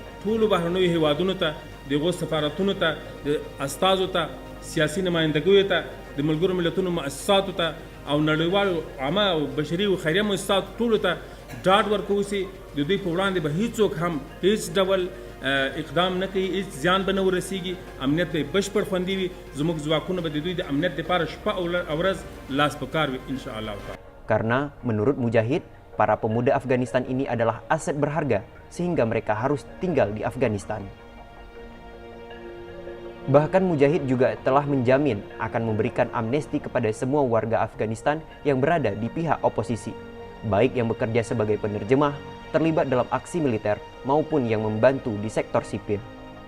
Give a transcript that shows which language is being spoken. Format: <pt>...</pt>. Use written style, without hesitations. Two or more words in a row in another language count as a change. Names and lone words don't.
<ps>ټولو بهرنیو هیوادونو ته دغو سفارتونو ته د استازو ته سیاسي نمایندګیو ته د ملګرو ملتونو مؤسساتو ته او نړیوالو عامه او بشري او خیریه مؤسساتو ټولو ته ډاډ ورکوو چې د دوی په وړاندې به هیڅوک هم هیڅ ډول اقدام نه کوي، هیڅ زیان به نه ورسیږي، امنیت به بشپړ خوندي وي. زموږ ځواکونه به د دوی د امنیت لپاره شپه او ورځ لاس په کار وي انشاءالله.</ps> <id>Karena menurut Mujahid, para pemuda Afghanistan ini adalah aset berharga sehingga mereka harus tinggal di Afghanistan. Bahkan Mujahid juga telah menjamin akan memberikan amnesti kepada semua warga Afghanistan yang berada di pihak oposisi, baik yang bekerja sebagai penerjemah, terlibat dalam aksi militer, maupun yang membantu di sektor sipil.</id>